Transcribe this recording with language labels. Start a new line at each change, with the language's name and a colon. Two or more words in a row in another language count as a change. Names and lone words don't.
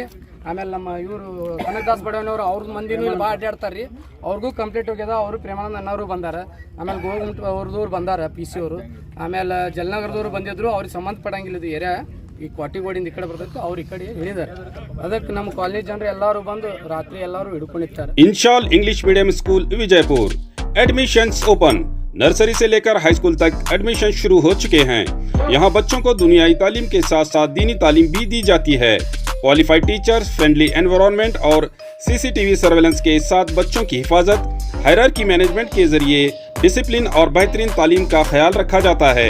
Kannada: ಆಮೇಲೆ ನಮ್ಮ ಇವರು ಕನಕದಾಸ್ ಬಡವನವರು ಅವ್ರ ಮಂದಿನೂ ಇಲ್ಲಿ ಭಾಳ ಅಡ್ಡಾಡ್ತಾರೆ ರೀ. ಅವ್ರಿಗೂ ಕಂಪ್ಲೀಟ್ ಹೋಗ್ಯದ. ಅವರು ಪ್ರೇಮಾನಂದ ಅಣ್ಣವರು ಬಂದಾರ. ಆಮೇಲೆ ಗೋಗುಂಟ ಅವ್ರದವ್ರು ಬಂದಾರ, PC ಅವರು. ಆಮೇಲೆ ಜಲನಗರದವ್ರು ಬಂದಿದ್ರು. ಅವ್ರಿಗೆ ಸಂಬಂಧಪಡಂಗಿಲ್ಲ ಇದು ಏರಿಯಾ. ಈ ಕ್ವಾಟಿಗೋಡಿಂದ ಈ ಕಡೆ ಬರ್ತೈತೆ, ಅವ್ರು ಈ ಕಡೆ ಹೇಳಿದ್ದಾರೆ. ಅದಕ್ಕೆ ನಮ್ಮ ಕಾಲೇಜ್ ಜನರು ಎಲ್ಲರೂ ಬಂದು ರಾತ್ರಿ ಎಲ್ಲರೂ ಹಿಡ್ಕೊಂಡಿರ್ತಾರೆ.
English: Inshal English Medium School Vijayapur admissions open.
Hindi: नर्सरी से लेकर
English: high school
Hindi: तक एडमिशन शुरू हो चुके हैं। यहाँ बच्चों को दुनियाई तालीम के साथ साथ दीनी तालीम भी दी जाती है।
English: qualified teachers, friendly environment
Hindi: और
English: CCTV surveillance
Hindi: के साथ बच्चों की हिफाजत,
English: hierarchy management
Hindi: के जरिए डिसिप्लिन और बेहतरीन तालीम का ख्याल रखा जाता है।